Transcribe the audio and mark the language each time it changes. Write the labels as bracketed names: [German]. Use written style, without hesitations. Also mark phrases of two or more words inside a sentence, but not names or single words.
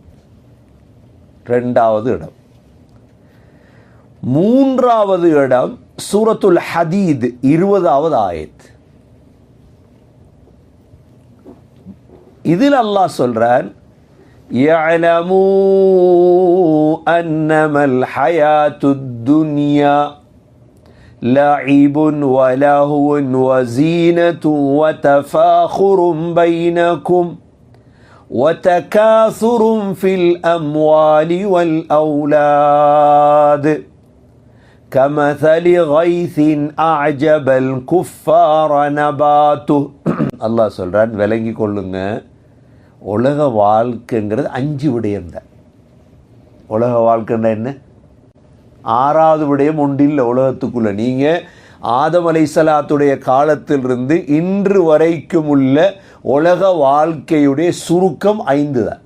[Tamil] 2வது இடம். 3வது இடம் சூரத்துல் ஹதீத் 20வது ஆயத். இதில் அல்லாஹ் சொல்றான், [Arabic] اعلموا أنما الحياة الدنيا لعب ولهو وزينة وتفاخر بينكم وتكاثر في الأموال والأولاد كمثل غيث أعجب الكفار نباته. [Tamil] அல்லாஹ் சொல்றான், விளங்கி கொள்ளுங்க, உலக வாழ்க்கைங்கிறது 5 விடயம்தான். உலக வாழ்க்கைன்னா என்ன? 6வது விடயம் ஒன்றில்லை உலகத்துக்குள்ள. நீங்கள் ஆதம் அலைஹிஸ்ஸலாத்துடைய காலத்திலிருந்து இன்று வரைக்கும் உள்ள உலக வாழ்க்கையுடைய சுருக்கம் 5 தான்.